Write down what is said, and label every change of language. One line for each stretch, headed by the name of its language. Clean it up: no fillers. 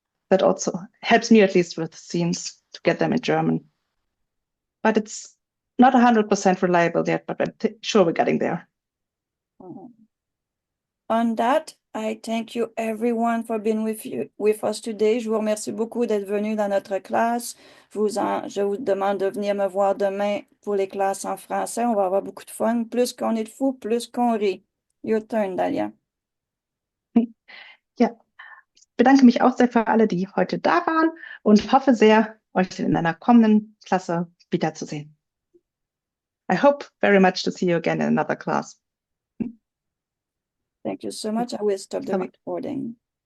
English: That also helps me, at least with scenes, to get them in German. But it's not 100% reliable yet, but I'm sure we're getting there. Mhm. on that, I thank you everyone for being with us today.
French: Je vous remercie beaucoup d'être venu dans notre classe. Je vous demande de venir me voir demain pour les classes en français. On va avoir beaucoup de fun. Plus qu'on est de fous, plus qu'on rit.
English: Your turn, Dahlia.
German: Ja, ich bedanke mich auch sehr für alle, die heute da waren und hoffe sehr, euch in einer kommenden Klasse wiederzusehen.
English: I hope very much to see you again in another class. Thank you so much. I will stop the recording.